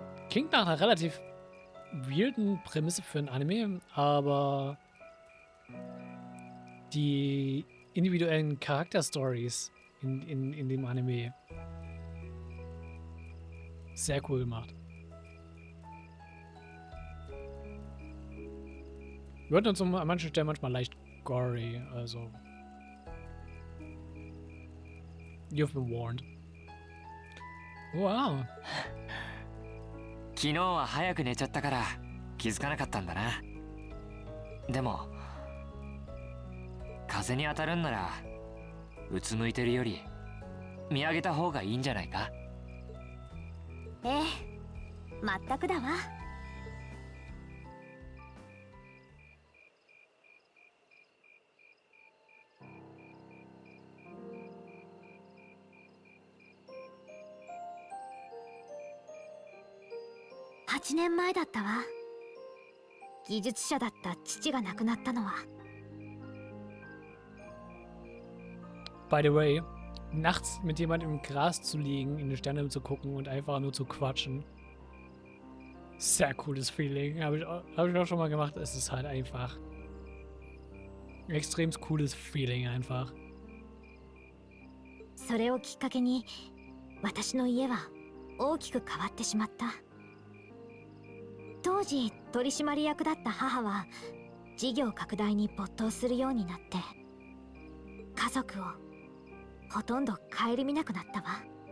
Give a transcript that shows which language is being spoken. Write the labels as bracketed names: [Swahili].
[German] Klingt nach einer relativ weirden Prämisse für ein Anime, aber die individuellen Charakterstories in dem Anime sehr cool gemacht. Wird uns an manchen Stellen manchmal leicht gory, also [English] you've been warned. [German] Wow. [Japanese] 昨日は早く寝ちゃったから気づかなかったんだな。でも風に当たるんならうつむいてるより見上げた方がいいんじゃないか。ええ、全くだわ。 8年前だったわ。技術者だった父が亡くなったのは。 [English] By the way, [German] nachts mit jemandem im Gras zu liegen, in den Sternenhimmel zu gucken und einfach nur zu quatschen. Sehr cooles Feeling. Hab ich auch schon mal gemacht. Es ist halt einfach ein extrem cooles Feeling einfach. [Japanese] それをきっかけに私の家は大きく変わってしまった。当時取締役だった母は事業拡大に没頭するようになって、家族をほとんど顧みなくなったわ。